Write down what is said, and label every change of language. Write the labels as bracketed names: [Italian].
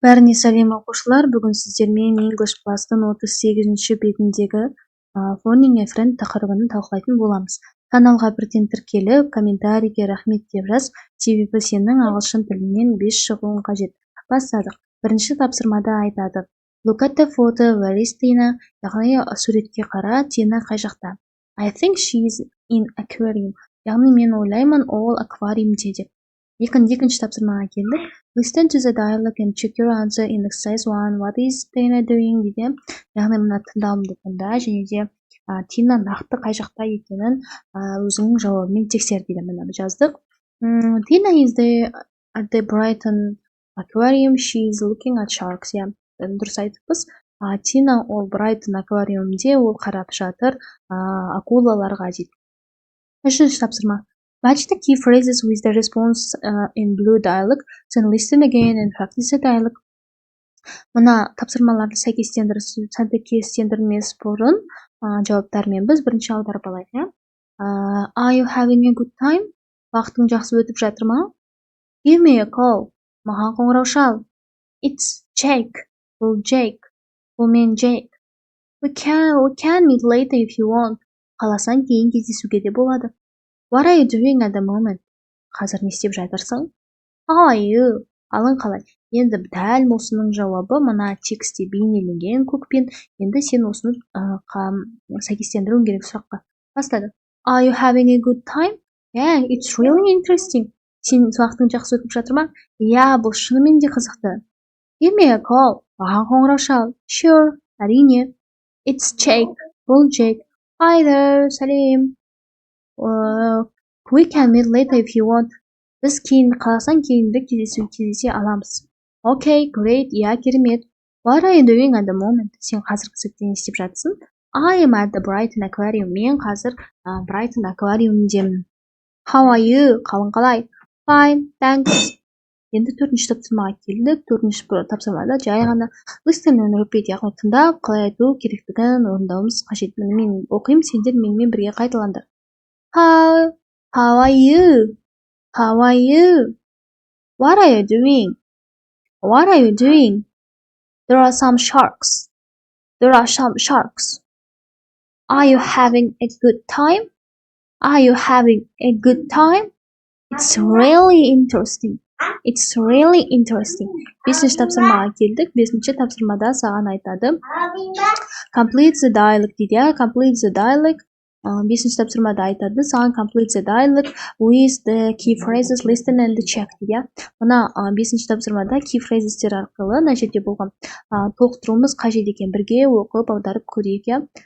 [Kazakh] Бәріне сәлем оқушылар, бүгін сіздермен English Plus-тың 38-ші бетіндегі Phoning a Friend тақырыбын талқылайтын боламыз. Каналға бірден тіркеліп, комментарийге рахмет деп жаз, себебі сенің ағылшын тілінен 5 шығуың қажет. Бастадық. Бірінші тапсырмада айтады. [English] Look at the photo, where is Tina? [Kazakh] Яғни суретке қара, Тина қай жақта? [English] I think she's in aquarium. [Kazakh] Яғни мен ойлаймын, ол аквариумде деп. Екінші тапсырмаға келдік. [English] Listen to the dialogue and check your answer in exercise 1. What is Tina doing? [Kazakh] Дейді. Яғни мына тыңдауымды тыңда және де Тина нақты қай жақта екенін өзіңнің жауабымен тексер дейді. Мына жаздық. [English] Tina is at the Brighton aquarium. She is looking at sharks. [Kazakh] Я дұрыс айтыппыз. Тина ол Брайтон аквариумде ол қарап жатыр акулаларға дейді. Үшінші тапсырма. [English] Match the key phrases with the response in blue dialogue. Then listen again and practice the dialogue. [Kazakh] Мына тапсырмаларды сәйкестендірмес бұрын жауаптармен біз бірінші аударып алайық. [English] Are you having a good time? [Kazakh] Вақытың жақсы өтіп жатыр ма? [English] Give me a call. [Kazakh] Маған қоңырау шал. [English] It's Jake. [Kazakh] Бұл Jake. Бұл мен Jake. [English] We can meet later if you want. [Kazakh] Қаласаң кейін кездесуге де болады. [English] What are you doing at the moment? [Kazakh] Қазір не істеп жатырсың? [English] How are you? [Kazakh] Алың қалай? Енді дәл осының жауабы мына текстте бейнеленген көкпен. Енді сен осыны сәйкестендіруің керек сұраққа. Бастады. [English] Are you having a good time? Yeah, it's really interesting. [Kazakh] Сен уақытың жақсы өтіп жатыр ма? Yeah, бұл шынымен де қызықты. [English] Give me a call. [Kazakh] Маған қоңырау шал. [English] Sure, [Kazakh] әрине. [English] It's Jake. [Kazakh] Бұл Jake. [English] Hi there, сәлем. We can meet later if you want. [Kazakh] Біз кейін қаласаң кейінірек кездесе аламыз. [English] Okay, great. [Kazakh] Yeah, керемет. [English] What are you doing at the moment? [Kazakh] Сен қазіргі сәтте не істеп жатсың? [English] I am at the Brighton aquarium. [Kazakh] Мен қазір Brighton аквариумдемін. [English] How are you? [Kazakh] Қалың қалай? [English] Fine, thanks. [Kazakh] Енді төртінші тапсырмаға келдік. Төртінші тапсырмада жай ғана [English] listen and repeat, [Kazakh] яғни тыңдап, қалай айту керектігін орындауымыз қажет. Мен оқимын, сендер менімен бірге қайталаңдар. [English] How are you? How are you? What are you doing? What are you doing? There are some sharks. There are some sharks. Are you having a good time? Are you having a good time? It's really interesting. It's really interesting. [Kazakh] Бесінші тапсырмаға келдік. Бесінші тапсырмада саған айтады. [English] Complete the dialogue [Kazakh] дейді. [English] Complete the dialogue. [Kazakh] Бесінші тапсырмада айтады. Саған [English] complete the dialogue with the key phrases, listen and check [Kazakh] дейді. Мына бесінші тапсырмада key phrasestер арқылы мына жерде болған толықтыруымыз қажет екен. Бірге оқып аударып көрейік.